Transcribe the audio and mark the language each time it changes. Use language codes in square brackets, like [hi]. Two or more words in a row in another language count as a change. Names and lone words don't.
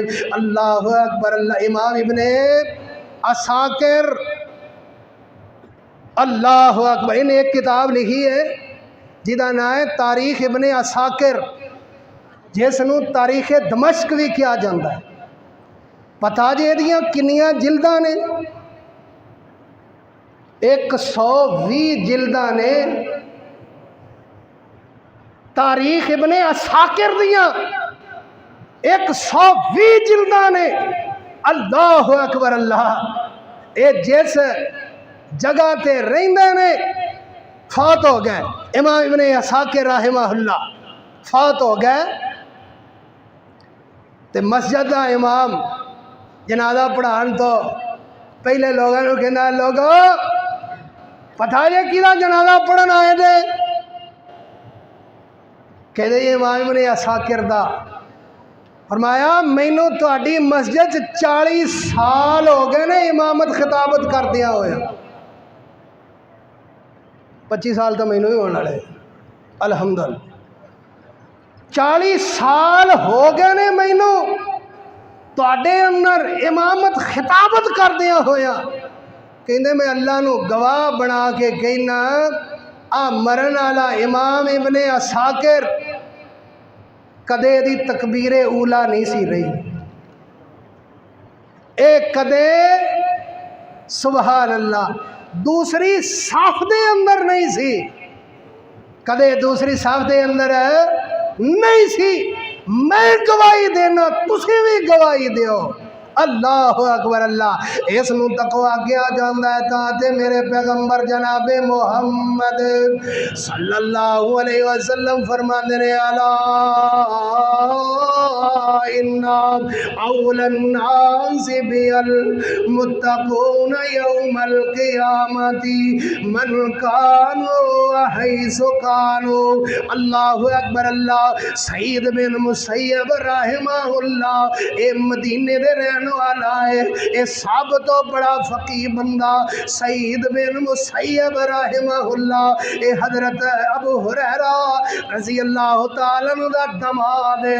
[ar] اللہ اکبر، [ur] اللہ امام ابن عساکر، [ar] اللہ اکبر، [ur] انہیں ایک کتاب لکھی ہے جہاں نام ہے تاریخ ابن عساکر، جس نوں تاریخ دمشق بھی کیا جاتا ہے۔ [pa] پتا جی یہ کنیاں جلداں نے؟ 120 جلداں نے تاریخ ابن عساکر دیاں، 120 جلداں نے۔ [ar] اللہ اکبر، [pa] اللہ اے جس جگہ تے رہندے نے فوت ہو گئے، امام ابن عساکر [ar] رحمہ اللہ [pa] فوت ہو گئے تے مسجد دا امام جنازہ پڑھان تو پہلے لوگوں نے کہنا لوگو پتہ ہے کیدا جنازہ پڑھن آئے دے؟ کہتے یہ امام ابن عساکر دا۔ فرمایا مینوں تہاڈی مسجد 40 سال ہو گئے نے امامت خطابت کردیا ہویا، 25 سال تو مینوں ہی ہونے والے الحمدللہ، 40 سال ہو گئے نے مینوں تہاڈے اندر امامت خطابت کردیا ہویا۔ کہندے میں اللہ نو گواہ بنا کے کہنا آ مرن والا امام ابن عساکر کدے دی تکبیر اولا نہیں سی رہی، اے کدے [ar] سبحان اللہ [pa] دوسری صف دے اندر نہیں سی، کدے دوسری صف دے اندر نہیں سی۔ میں گواہی دینا، تسی بھی گواہی دیو۔ [ar] اللہ اکبر، [pa] اللہ اس نو تقوی کیا جاندا ہے۔ تاں میرے پیغمبر جناب محمد [ar] صلی اللہ علیہ وسلم [pa] فرماندے نے [ar] الا ان اول الناس بالمتقون یوم القیامت من کانوا حیث کانوا۔ اللہ اکبر، [pa] اللہ سعید بن مسیب [ar] رحمہ اللہ [pa] اے مدینے دے رہن والا ہے، اے سب تو بڑا فقیہ بندہ سعید بن مسیب [ar] رحمہ اللہ، [pa] اے حضرت ابو ہریرہ [ar] رضی اللہ تعالیٰ عنہ [pa] دا دماد ہے۔